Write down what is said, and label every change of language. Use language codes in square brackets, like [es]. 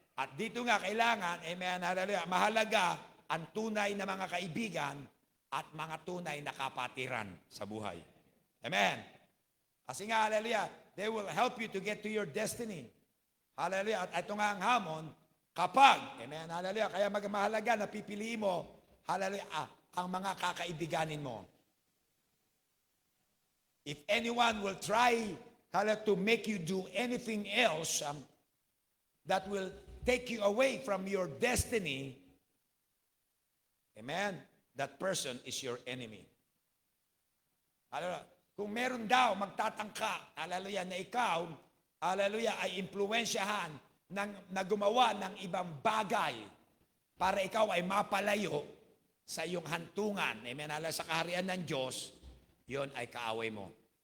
[tl] At dito nga kailangan, amen, hallelujah, mahalaga ang tunay na mga kaibigan at mga tunay na kapatiran sa buhay. Amen. Kasi nga, [en] hallelujah, they will help you to get to your destiny. Hallelujah. [tl] At ito nga ang hamon, kapag, amen, hallelujah, kaya mahalaga na pipiliin mo, hallelujah, ang mga kakaibiganin mo. [en] If anyone will try, hallelujah, to make you do anything else that will take you away from your destiny, amen, that person is your enemy. Hallelujah. [tl] Kung meron daw magtatangka, hallelujah, na ikaw, hallelujah, ay impluwensyahan na gumawa ng ibang bagay para ikaw ay mapalayo sa iyong hantungan, amen, hallelujah, sa kaharian ng Diyos, yon ay kaaway mo.